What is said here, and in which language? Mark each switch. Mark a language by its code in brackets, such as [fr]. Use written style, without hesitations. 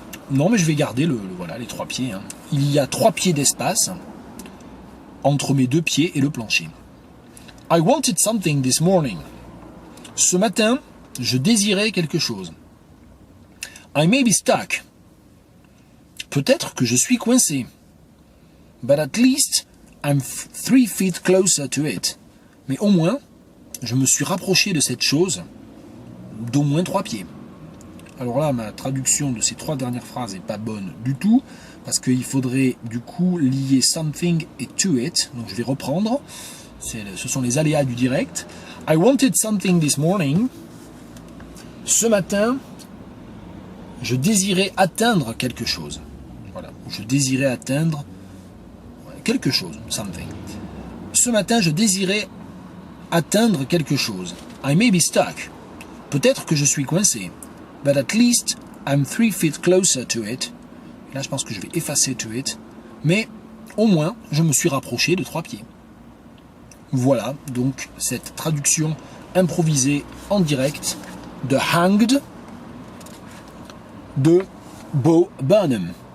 [fr] Non, mais je vais garder les 3 pieds. Hein. Il y a 3 pieds d'espace entre mes 2 pieds et le plancher. [en] I wanted something this morning. [fr] Ce matin, je désirais quelque chose. [en] I may be stuck. [fr] Peut-être que je suis coincé. [en] But at least I'm 3 feet closer to it. [fr] Mais au moins, je me suis rapproché de cette chose d'au moins 3 pieds. Alors là, ma traduction de ces 3 dernières phrases n'est pas bonne du tout, parce qu'il faudrait du coup lier something et to it. Donc je vais reprendre. Ce sont les aléas du direct. [en] I wanted something this morning. [fr] Ce matin, je désirais atteindre quelque chose. Voilà, je désirais atteindre quelque chose, something. Ce matin, je désirais atteindre quelque chose. [en] I may be stuck. [fr] Peut-être que je suis coincé. [en] But at least I'm 3 feet closer to it. [fr] Là, je pense que je vais effacer to it. Mais au moins, je me suis rapproché de 3 pieds. Voilà donc cette traduction improvisée en direct de Hanged de Bo Burnham.